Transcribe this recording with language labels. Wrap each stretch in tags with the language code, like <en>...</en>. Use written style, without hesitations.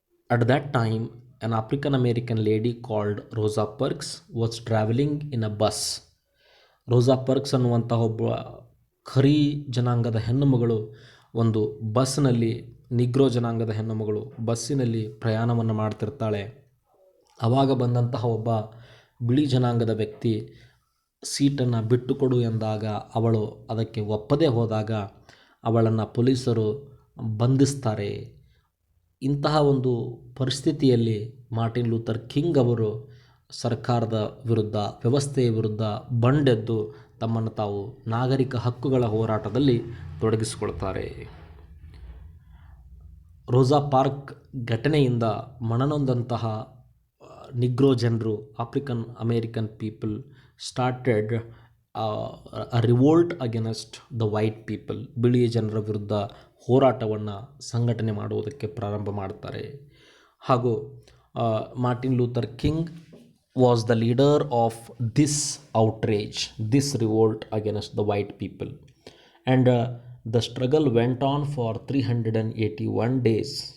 <en>At that time an African American lady called Rosa Parks was traveling in a bus. Rosa Parks</en> <kn>ಅನ್ನುವಂತಹ ಒಬ್ಬ ಖರೀ ಜನಾಂಗದ ಹೆಣ್ಣುಮಗಳು ಒಂದು ಬಸ್ನಲ್ಲಿ, Negro ಜನಾಂಗದ ಹೆಣ್ಣುಮಗಳು ಬಸ್ಸಿನಲ್ಲಿ ಪ್ರಯಾಣವನ್ನು ಮಾಡ್ತಿರ್ತಾಳೆ. ಆವಾಗ ಬಂದಂತಹ ಒಬ್ಬ ಬಿಳಿ ಜನಾಂಗದ ವ್ಯಕ್ತಿ ಸೀಟನ್ನು ಬಿಟ್ಟುಕೊಡು ಎಂದಾಗ ಅವಳು ಅದಕ್ಕೆ ಒಪ್ಪದೇ ಹೋದಾಗ ಅವಳನ್ನು ಪೊಲೀಸರು ಬಂಧಿಸ್ತಾರೆ. ಇಂತಹ ಒಂದು ಪರಿಸ್ಥಿತಿಯಲ್ಲಿ ಮಾರ್ಟಿನ್ ಲೂಥರ್ ಕಿಂಗ್ ಅವರು ಸರ್ಕಾರದ ವಿರುದ್ಧ, ವ್ಯವಸ್ಥೆಯ ವಿರುದ್ಧ ಬಂಡೆದ್ದು ತಮ್ಮನ್ನು ತಾವು ನಾಗರಿಕ ಹಕ್ಕುಗಳ ಹೋರಾಟದಲ್ಲಿ ತೊಡಗಿಸಿಕೊಳ್ತಾರೆ.</kn> <en>Rosa Park</en> <kn>ಘಟನೆಯಿಂದ ಮನನೊಂದಂತಹ ನಿಗ್ರೋ ಜನರು,</kn> <en>African American people started a revolt against the white people.</en> <kn>ಬಿಳಿಯ ಜನರ ವಿರುದ್ಧ ಹೋರಾಟವನ್ನು ಸಂಘಟನೆ ಮಾಡುವುದಕ್ಕೆ ಪ್ರಾರಂಭ ಮಾಡ್ತಾರೆ. ಹಾಗೂ</kn> <en>Martin Luther King was the leader of this outrage, this revolt against the white people. And the struggle went on for 381 days.</en>